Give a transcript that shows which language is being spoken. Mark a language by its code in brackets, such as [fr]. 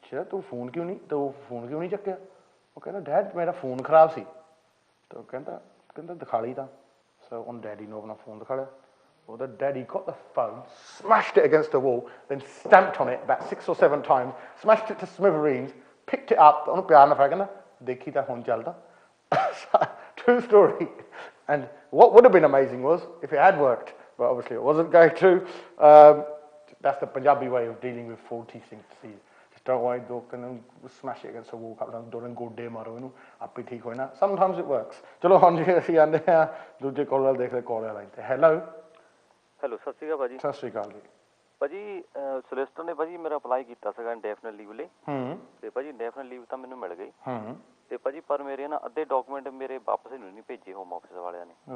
[pa] ਤੂੰ ਫੋਨ ਕਿਉਂ ਨਹੀਂ ਚੱਕਿਆ ਉਹ ਕਹਿੰਦਾ ਡੈਡ ਮੇਰਾ ਫੋਨ ਖਰਾਬ ਸੀ ਤੇ ਉਹ ਕਹਿੰਦਾ ਦਿਖਾ ਲਈ ਤਾਂ ਸੋ ਉਹਨੇ ਡੈਡੀ ਨੂੰ ਆਪਣਾ ਫੋਨ ਦਿਖਾ ਲਿਆ [en] Well, the daddy got the phone, smashed it against the wall, then stamped on it about 6 or 7 times, smashed it to smithereens, picked it up, [pa] ਉਹਨੂੰ ਪਿਆਰ ਨਾਲ ਫੜ ਕਹਿੰਦਾ ਦੇਖੀ ਤਾਂ ਹੁਣ ਚੱਲਦਾ [en] True story. And what would have been amazing was if it had worked, but obviously it wasn't going to. That's the Punjabi way of dealing with faulty things. Just don't worry, don't smash it against the wall, don't go de maro [pa] ਇਹਨੂੰ ਆਪੇ ਠੀਕ ਹੋਏ ਨਾ [en] Sometimes it works. [pa] ਚਲੋ ਹੁਣ ਜੀ ਅਸੀਂ ਆਂਦੇ ਆ ਦੂਜੇ ਕਾਲਰ ਦੇਖਦੇ ਕਾਲਰ ਲਾਈਨ ਤੇ ਹੈਲੋ ਸਤਿ ਸ਼੍ਰੀ ਅਕਾਲ ਭਾਜੀ ਸਤਿ ਸ਼੍ਰੀ ਅਕਾਲ ਜੀ ਭਾਜੀ ਸੋਲਿਸਟਰ ਨੇ ਭਾਜੀ ਮੇਰਾ ਅਪਲਾਈ ਕੀਤਾ ਸੀਗਾ ਇੰਡੈਫੀਨਿਟ ਲੀਵ ਲਈ ਤੇ ਭਾਜੀ ਇੰਡੈਫੀਨਿਟ ਲੀਵ ਤਾਂ ਮੈਨੂੰ ਮਿਲ ਗਈ ਤੇ ਭਾਜੀ ਪਰ ਮੇਰੇ ਨਾ ਅੱਧੇ ਡਾਕੂਮੈਂਟ ਮੇਰੇ ਵਾਪਸ ਨਹੀਂ ਭੇਜੇ ਹੋਮ ਆਫਿਸ ਵਾਲਿਆਂ ਨੇ